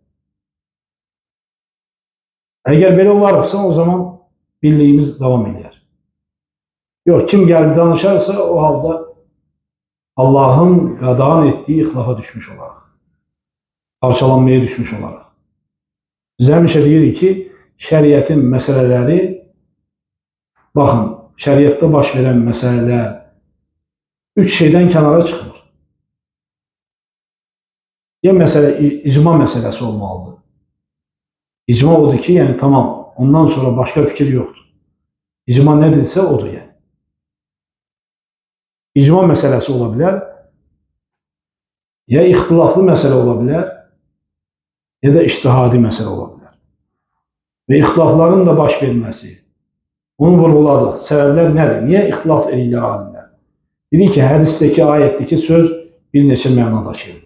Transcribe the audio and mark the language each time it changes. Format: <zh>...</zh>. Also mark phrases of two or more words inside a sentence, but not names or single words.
<tr>Eğer böyle olarsa o zaman birliğimiz devam eder. Yok, kim geldi danışarsa o halde Allah'ın qadağan ettiği ixtilafa düşmüş olarak, parçalanmaya düşmüş olarak.</tr> <az>Biz həmişə deyirik ki, şəriətin məsələləri, baxın, şəriətdə baş verən məsələlər 3 şeydən kənara çıxmır. Ya məsələ icma məsələsi olmalıdır. İcma odur ki,</az> <tr>yani tamam, ondan sonra başka fikir yoktur.</tr> <az>İcma nedirsə odur yani. icma məsələsi ola bilər, ya ixtilaflı məsələ ola bilər, ya da ictihadi məsələ ola bilər. Və ixtilafların da baş verməsi, onu vurğuladıq. Səbəblər nədir? Niyə ixtilaf edirlər alimlər? Dedik ki, hədisdəki, ayətdəki söz bir neçə məna daşıyır.</az>